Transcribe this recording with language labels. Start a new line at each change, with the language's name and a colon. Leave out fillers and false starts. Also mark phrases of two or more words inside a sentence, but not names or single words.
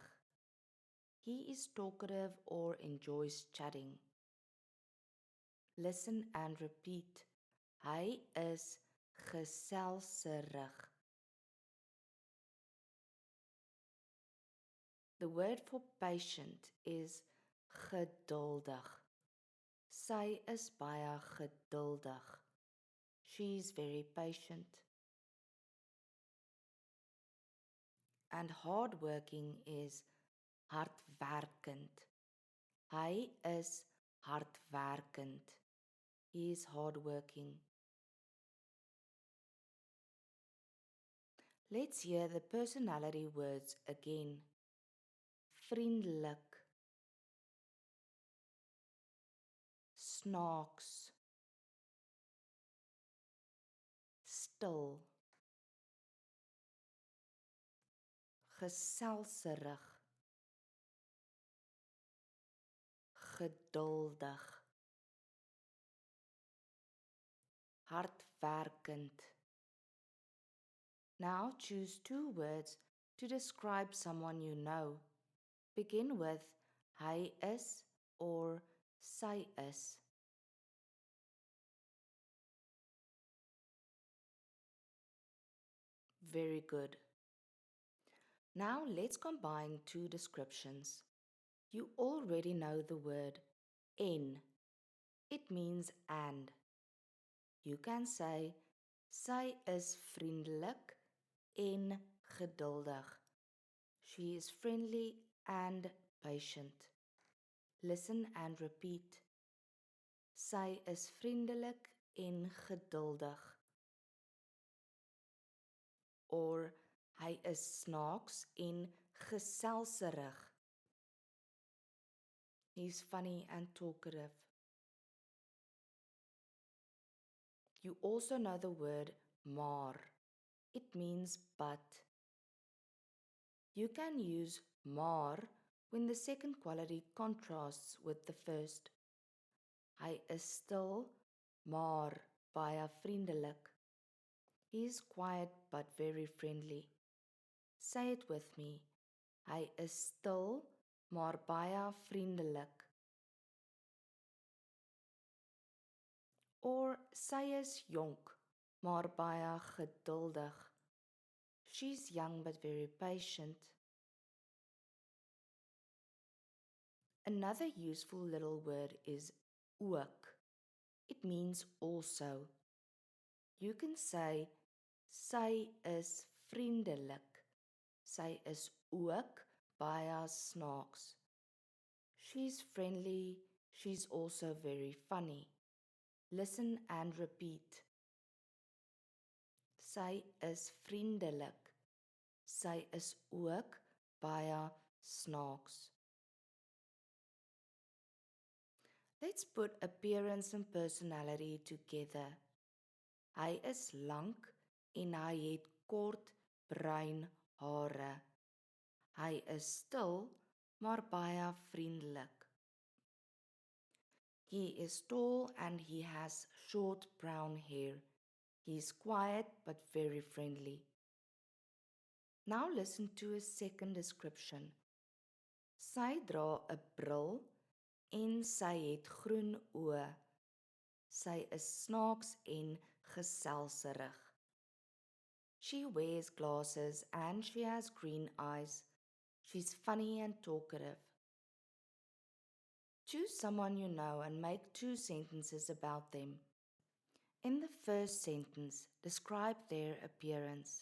English: He is talkative or enjoys chatting. Listen and repeat.
Afrikaans: Hy is geselserig.
English: The word for patient is geduldig.
Afrikaans: Sy is baie geduldig.
English: She's very patient. And hardworking is hardwerkend.
Afrikaans: Hy is hardwerkend.
English: He is hardworking. Let's hear the personality words again.
Afrikaans: Vriendelik, snaaks, stil, geselserig, geduldig, hardwerkend.
English: Now choose two words to describe someone you know. Begin with
Afrikaans: hy is
English: or
Afrikaans: sy is.
English: Very good. Now let's combine two descriptions. You already know the word en. It means and. You can say
Afrikaans: sy is vriendelik en geduldig.
English: She is friendly and patient. Listen and repeat.
Afrikaans: Sy is vriendelik en geduldig. Or hy is snaaks en geselserig.
English: He's funny and talkative. You also know the word maar. It means but. You can use maar when the second quality contrasts with the first.
Afrikaans: Hy is stil, maar baie vriendelik.
English: He is quiet but very friendly. Say it with me.
Afrikaans: Hy is stil, maar baie vriendelik. Or sy is jonk, maar baie geduldig.
English: She's young but very patient. Another useful little word is ook. It means also. You can say,
Afrikaans: sy is vriendelik. Sy is ook baie snaaks.
English: She's friendly. She's also very funny. Listen and repeat.
Afrikaans: Sy is vriendelik. Sy is ook baie snaaks.
English: Let's put appearance and personality together.
Afrikaans: Hy is lank en hy het kort bruin hare. Hy is stil, maar baie vriendelik.
English: He is tall and he has short brown hair. He is quiet but very friendly. Now listen to a second description.
Afrikaans: Sy dra 'n bril en sy het groen oë. Sy is snaaks en geselserig.
English: She wears glasses and she has green eyes. She's funny and talkative. Choose someone you know and make 2 sentences about them. In the first sentence, describe their appearance.